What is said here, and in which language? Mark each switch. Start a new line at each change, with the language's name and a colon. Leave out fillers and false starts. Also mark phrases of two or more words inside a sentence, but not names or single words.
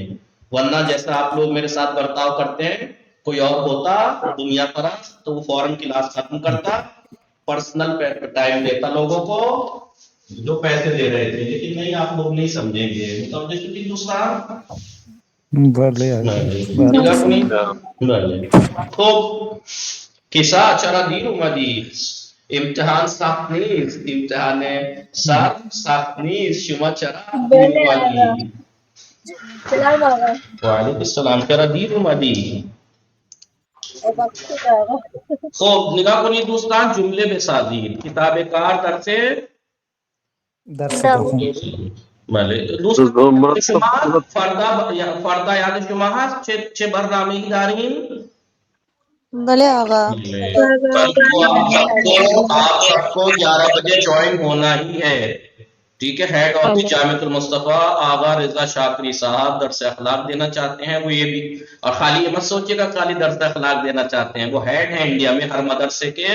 Urdu: ورنہ جیسا آپ لوگ میرے ساتھ برتاؤ کرتے ہیں، کوئی اور ہوتا دنیا پرست تو وہ فوراً کلاس ختم کرتا،
English: personal time
Urdu: دیتا لوگوں کو جو پیسے دے رہے تھے. لیکن نہیں، آپ لوگ نہیں سمجھیں گے. دوسرا تو
Persian: کسا چرا دیر اومدی، امتحان سخت نیست، امتحان سخت نیست، شما چرا دیر اومدی. وعلیکم السلام. چرا دیر اومدی. خب نگاه کنید دوستان، جمله بسازید. کتاب کار درس دوم. بله دوستان شما فردا یاد شما هست چه برنامه‌ای داریم؟ بلے آقا
Urdu: آپ سب کو 11 بجے جوائن ہونا ہی ہے. ٹھیک ہے.
English: head of
Urdu: جامعۃ المصطفیٰ آغا رضا شاکری صاحب درس اخلاق دینا چاہتے ہیں. وہ یہ بھی، اور خالی یہ مت سوچیے گا خالی درس اخلاق دینا چاہتے ہیں، وہ ہیڈ ہیں انڈیا میں ہر مدرسے کے.